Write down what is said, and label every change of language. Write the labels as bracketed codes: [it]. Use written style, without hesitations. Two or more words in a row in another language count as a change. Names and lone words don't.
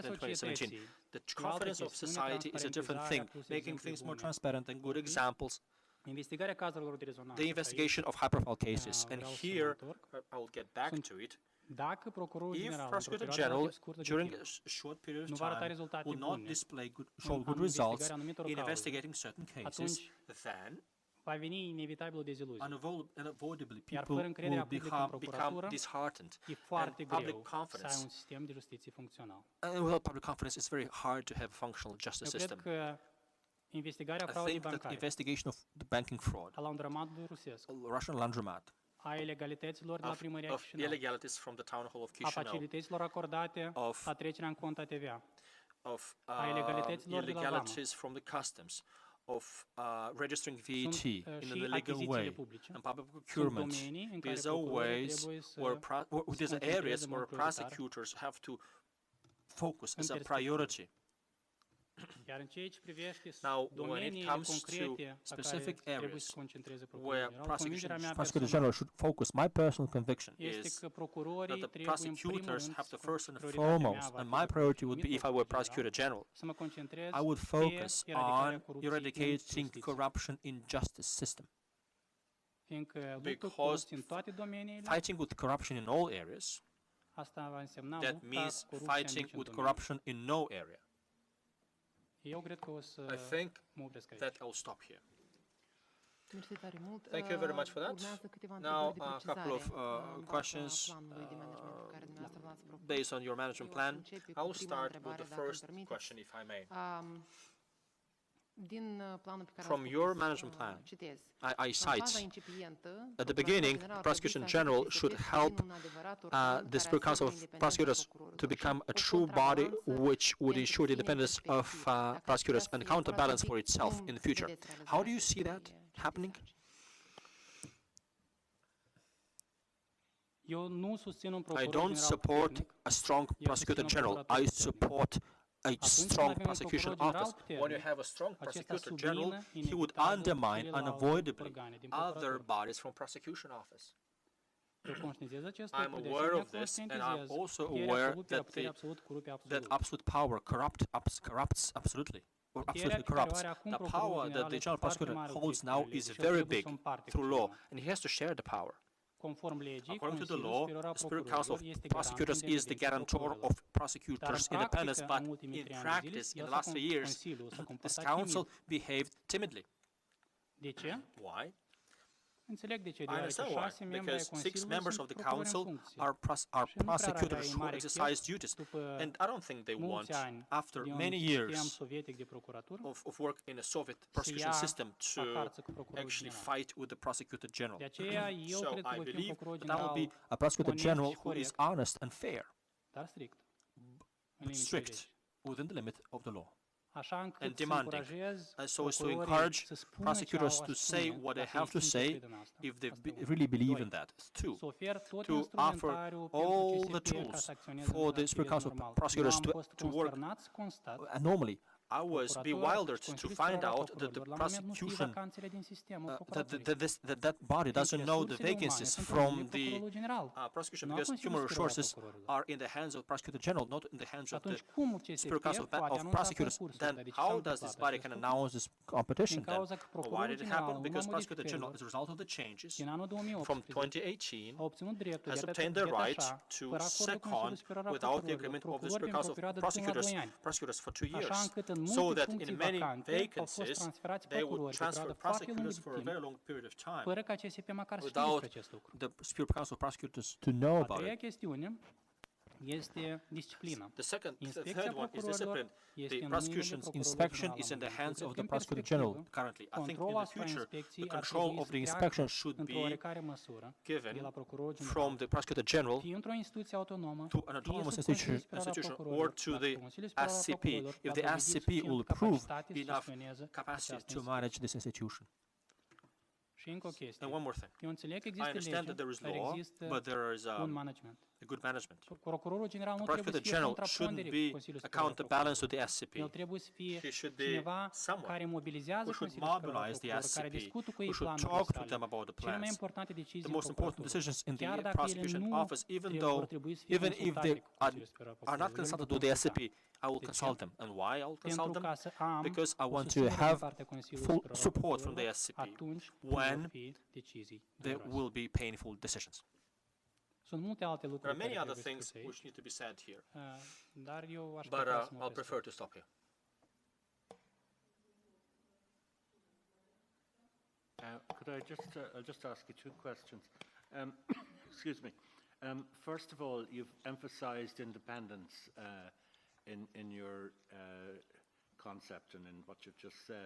[en] than 2017. [ro] societății [en] The [ro] e o altă [en] confidence of [ro] chestiune, [en] society is a different thing, [ro] transparentizarea plus [en] making [ro] exemple [en] things more [ro] bune. [en] transparent and good examples, [ro] Investigarea cazurilor de rezonanță. [en] the investigation of high-profile cases. And [ro] vreau să mă [en] here, [ro] întorc. [en] I will get back [ro] Sunt [en] to it. [ro] Dacă procurorul [en] If [ro] general, [en] prosecutor [ro] într-o perioadă [en] general, [ro] relativ scurtă de [en] during [ro] timp, [en] a short period [ro] nu [en] of [ro] va arăta [en] time, [ro] rezultate [en] will not [ro] bune [en] display [ro] în [en] show good results [ro] investigarea anumitor [en] in [ro] cauze, [en] investigating certain cases, [ro] atunci [en] then [ro] va veni inevitabil o deziluzie. [en] unavoidably Iar people fără încrederea will publică în become procuratură, disheartened. [ro] e foarte [en] And public [ro] greu să ai [en] confidence, [ro] un sistem de justiție funcțional. [en] without public confidence, it's very hard to have a functional [ro] Eu [en] justice [ro] cred [en] system. [ro] că investigarea [en] I [ro] fraudei [en] think that [ro] bancare [en] investigation of the banking fraud, [ro] a laundromatului rusesc, [en] Russian laundromat, [ro] a ilegalităților de la primăria [en] of [ro] Chișinău, [en] illegalities from the town hall of [ro] a [en] Chișinău, [ro] facilităților acordate [en] of [ro] la trecerea în cont a TVA, [en] of [ro] a ilegalităților de la vamă. [en] illegalities from the customs, of registering VAT [ro] Sunt, [en] in [ro] și [en] an illegal [ro] achizițiile [en] way, [ro] publice. [en] and public [ro] Sunt [en] procurement. [ro] domenii în care [en] These are [ro] procurorii [en] ways [ro] trebuie să [en] where these are areas [ro] concentreze în [en] where [ro] mod prioritar. [en] prosecutors have to focus [ro] În [en] as a [ro] perspectivă. [en] priority. [ro] Iar în ceea ce privește [en] Now, when it [ro] domeniile [en] comes to [ro] concrete la care [en] specific [ro] trebuie [en] areas [ro] să concentreze [en] where [ro] procurorul general, convingerea mea [en] prosecutor [ro] personală [en] general should focus, my personal conviction [ro] este [en] is [ro] că procurorii [en] that the [ro] trebuie în primul [en] prosecutors [ro] rând [en] have to [ro] să- [en] first and [ro] prioritatea mea [en] foremost, [ro] va [en] and [ro] fi [en] my priority would be [ro] numit [en] if I were [ro] procuror [en] prosecutor general, [ro] să mă concentrez [en] I would [ro] pe [en] focus [ro] eradicarea [en] on [ro] corupției în [en] eradicating [ro] justiție. [en] corruption in justice system. [ro] Fiindcă luptul cu [en] Because [ro] corupție în toate domeniile, [en] Fighting with corruption in all areas, [ro] asta va însemna [en] that [ro] lupta [en] means [ro] cu corupția în [en] fighting [ro] niciun [en] with [ro] domeniu. [en] corruption in no area. [ro] Eu cred că o să [en] I think [ro] mă opresc aici. [en] that I'll stop here. [ro] Mersi tare mult. [en] Thank you very much for that. [ro] Urmează câteva [en] Now, [ro] întrebări de [en] a couple of [ro] precizare, în baza [en] questions [ro] planului de management pe care dumneavoastră l-ați propus. [en] based on your management [ro] Eu aș [en] plan. [ro] începe [en] I [ro] cu [en] will [ro] prima [en] start with [ro] întrebare, [en] the [ro] dacă îmi [en] first [ro] permiteți. [en] question, if I may. [ro] Din planul pe care [en] From [ro] l-ați [en] your [ro] propus, [en] management plan, [ro] citez. [en] I [ro] În faza [en] cite [ro] incipientă, [en] at the beginning, [ro] Procuratura [en] Prosecution [ro] Generală [en] General [ro] trebuie să [en] should [ro] devină [en] help [ro] un adevărat organ [en] the [ro] care [en] Superior Council of [ro] asigură independența [en] Prosecutors to [ro] procurorilor [en] become a [ro] și [en] true body [ro] contrabalanță [en] which would [ro] pentru [en] ensure the [ro] ține [en] independence of [ro] perspectivă. Dacă ați [en] prosecutors [ro] putea [en] and [ro] să [en] counterbalance for [ro] elaborați [en] itself [ro] cum [en] in the future. [ro] vedeți [en] How do you [ro] realizarea [en] see that? [ro] acestui [en] happening? [ro] Eu nu susțin un [en] I [ro] procuror [en] don't [ro] general [en] support [ro] puternic. [en] a strong prosecutor general. I support a strong prosecution office. When you have a strong prosecutor general, he would undermine unavoidably other bodies from prosecution office. [ro] Eu conștientizez acest [en] I'm [ro] lucru, de [en] aware [ro] asemenea [en] of this, and I'm [ro] conștientizez [en] also [ro] puterea [en] aware [ro] absolută, [en] that [ro] puterea absolut corupe [en] that [ro] absolut. [en] absolute power corrupts absolutely, or absolutely [ro] Puterea pe care o [en] corrupts. [ro] are acum [en] The [ro] procurorul [en] power that [ro] general [en] the [ro] este [en] general [ro] foarte [en] prosecutor [ro] mare [en] holds [ro] obiectiv [en] now [ro] de lege [en] is [ro] și el [en] very [ro] trebuie [en] big [ro] să o împarte [en] through [ro] cu [en] law, [ro] ceilalți. [en] and he has to share the power. [ro] Conform legii, [en] According to the [ro] Consiliul [en] law, [ro] Superior al [en] the Superior Council of [ro] Procurorilor este [en] Prosecutors [ro] garantul [en] is the [ro] independenței [en] guarantor [ro] procurorilor. [en] of prosecutors' [ro] Dar în [en] independence, [ro] practică, [en] but [ro] în ultimii [en] in [ro] 3 ani de zile, [en] practice, in [ro] el [en] the [ro] s-a [en] last 3 years, [ro] Consiliul s-a [en] this [ro] comportat [en] council [ro] timid. [en] behaved timidly. [ro] De ce? [en] Why? [ro] Înțeleg de ce, [en] I [ro] deoarece [en] understand why. [ro] 6 membri ai [en] Because 6 [ro] Consiliului [en] members [ro] sunt [en] of the [ro] procurori în [en] council [ro] funcție. [en] are [ro] Și nu prea ar avea [en] prosecutors [ro] ei [en] who [ro] mare [en] exercise [ro] chef [en] duties, [ro] după [en] and I don't think they want, [ro] mulți ani [en] after [ro] din [en] many [ro] sistem [en] years [ro] sovietic de procuratură, [en] of work in a Soviet prosecution [ro] ia [en] system, to [ro] la harță cu procurorul [en] actually [ro] general. [en] fight with the prosecutor general. [ro] De aceea, eu [en] So [ro] cred că [en] I [ro] voi fi un [en] believe [ro] procuror [en] that will [ro] general [en] be a prosecutor [ro] onest [en] general [ro] și [en] who is [ro] corect, [en] honest and fair, [ro] dar strict. În [en] but [ro] limitele [en] strict [ro] legii. [en] within the limit of the law. [ro] Așa [en] and [ro] încât să [en] demanding, [ro] încurajez [en] so as to [ro] procurorii [en] encourage [ro] să spună ce [en] prosecutors [ro] au a [en] to say [ro] spune [en] what they [ro] dacă [en] have to [ro] ei simt că [en] say [ro] cred în asta. [en] if they [ro] Asta e unul. [en] really believe [ro] Doi, [en] in that. Two, [ro] să ofer tot [en] to offer [ro] instrumentariul [en] all [ro] pentru [en] the [ro] CSP ca [en] tools [ro] să acționeze [en] for [ro] în [en] the Superior [ro] activez [en] Council [ro] normal. [en] prosecutors [ro] Eu am fost [en] to work. [ro] consternat să constat [en] And normally, I was bewildered to [ro] Consiliul [en] find [ro] Superior al [en] out that the [ro] Procurorilor la moment nu știe [en] prosecution, [ro] vacanțele din sistemul [en] that [ro] procuraturii. [en] that body doesn't know the [ro] Resursele umane [en] vacancies [ro] sunt în [en] from [ro] mâinile [en] the [ro] procurorului general. [en] prosecution, [ro] Nu a [en] because [ro] Consiliului [en] human [ro] Superior al [en] resources [ro] Procurorilor. [en] are in the hands of prosecutor general, not in the hands [ro] Și [en] of the [ro] atunci cum CSP [en] Superior Council [ro] poate [en] of [ro] anunța [en] prosecutors. [ro] concursul? [en] Then [ro] Dar de ce s-a [en] how does this [ro] întâmplat [en] body [ro] acest [en] can [ro] lucru? [en] announce this competition [ro] Din [en] then? [ro] cauza că [en] Why [ro] procurorul [en] did it [ro] general, [en] happen? [ro] în [en] Because [ro] urma [en] prosecutor general, as a [ro] modificărilor [en] result of the changes [ro] din anul [en] from [ro] 2018, [en] 2018, [ro] a obținut dreptul [en] has [ro] de a [en] obtained the right [ro] detașa, [en] to [ro] fără acordul [en] second, [ro] Consiliului Superior al [en] without the [ro] Procurorilor, [en] agreement of the [ro] procurori [en] Superior [ro] pentru o [en] Council of [ro] perioadă de până la 2 ani. [en] prosecutors for 2 [ro] Așa [en] years, [ro] încât în [en] so [ro] multe [en] that [ro] funcții [en] in many [ro] vacante au fost [en] vacancies [ro] transferați [en] they would [ro] procurori pe [en] transfer [ro] perioadă foarte lungă [en] prosecutors [ro] de [en] for a [ro] timp, [en] very long period of time [ro] fără ca CSP măcar să știe [en] without [ro] despre acest lucru. [en] the Superior Council of prosecutors to know [ro] A [en] about [ro] treia [en] it. [ro] chestiune este disciplina. [en] The [ro] Inspecția [en] third one is [ro] procurorilor [en] discipline. [ro] este [en] The [ro] în mâinile [en] prosecution's [ro] procurorului [en] inspection [ro] general [en] is [ro] la [en] in the [ro] moment. [en] hands [ro] Eu [en] of [ro] cred [en] the [ro] că în [en] prosecutor general [ro] perspectivă, [en] currently. I think in [ro] controlul [en] the [ro] asupra [en] future, the [ro] inspecției ar [en] control [ro] trebui [en] of [ro] să [en] the [ro] treacă [en] inspection should [ro] într-o [en] be [ro] oarecare măsură de [en] given [ro] la procurorul general, [en] from the prosecutor general [ro] fie într-o instituție autonomă, [en] to an [ro] fie [en] autonomous [ro] sub Consiliul Superior al [en] institution or [ro] Procurorilor, [en] to [ro] dacă [en] the [ro] Consiliul Superior al [en] SCP, [ro] Procurorilor [en] if [ro] va [en] the [ro] dovedi [en] SCP will [ro] suficient [en] prove [ro] capacitate să [en] enough [ro] gestioneze [en] capacity [ro] această [en] to manage this institution. [ro] Și încă o chestie. [en] And one more thing. [ro] Eu înțeleg că [en] I [ro] există [en] understand [ro] lege, [en] that there is [ro] dar [en] law, [ro] există [en] but there is [ro] un management. [en] a good management. [ro] Procurorul general nu [en] The [ro] trebuie să [en] prosecutor [ro] fie [en] general [ro] contrapondere [en] shouldn't [ro] cu [en] be [ro] Consiliul [en] a [ro] Superior al [en] counterbalance to [ro] Procurorilor. [en] the SCP. [ro] El trebuie să fie [en] He should be [ro] cineva [en] someone [ro] care mobilizează [en] who should [ro] Consiliul Superior al [en] mobilize the [ro] Procurorilor, care [en] SCP, [ro] discută cu [en] who [ro] ei [en] should [ro] planurile [en] talk to [ro] sale. [en] them about the [ro] Cele mai [en] plans. [ro] importante decizii [en] The [ro] în [en] most important [ro] procuratură. [en] decisions in [ro] Chiar [en] the [ro] dacă ele [en] prosecution [ro] nu [en] office, even [ro] vor [en] though, [ro] trebui să fie [en] even if [ro] consultate [en] they [ro] cu Consiliul Superior al [en] are not [ro] Procurorilor, [en] consulted [ro] le [en] with the [ro] vom consulta. [en] SCP, I will [ro] De ce? [en] consult them. And why I'll consult [ro] Pentru [en] them? [ro] ca să am [en] Because I [ro] o [en] want to [ro] susținere din [en] have [ro] partea Consiliului [en] full [ro] Superior al [en] support from the [ro] Procurorilor [en] SCP [ro] atunci [en] when [ro] când vor fi decizii [en] there [ro] dureroase. [en] will be painful decisions. [ro] Sunt multe alte [en] There [ro] lucruri [en] are many [ro] care [en] other [ro] trebuie [en] things [ro] spuse [en] which [ro] aici, [en] need to be said here, [ro] dar eu aș [en] but [ro] prefera să mă [en] I'll [ro] opresc [en] prefer [ro] aici. [en] to stop here. Could I just, I'll just ask you two questions. Excuse me. First of all, you've emphasized independence in your concept and in what you've just said.